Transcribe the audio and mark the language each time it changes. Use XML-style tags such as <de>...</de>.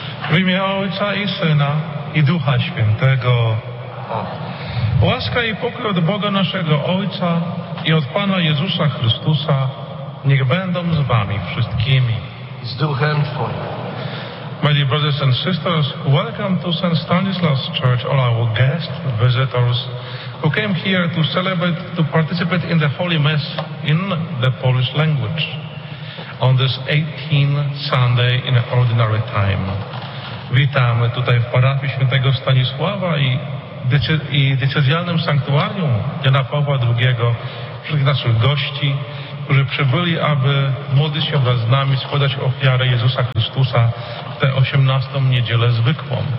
<pl>W imię Ojca i Syna, i Ducha Świętego. Łaska i pokój od Boga naszego Ojca i od Pana Jezusa Chrystusa niech będą z wami wszystkimi. I z Duchem Twoim.</pl> <en>My brothers and sisters, welcome to St. Stanislaus Church, all our guests, visitors, who came here to celebrate, to participate in the Holy Mass in the Polish language on this 18th Sunday in Ordinary Time.</en> <pl>Witamy tutaj w parafii świętego Stanisława i diecezjalnym sanktuarium Jana Pawła II wszystkich naszych gości, którzy przybyli, aby modlić się wraz z nami, składać ofiarę Jezusa Chrystusa w tę 18. niedzielę zwykłą.</pl>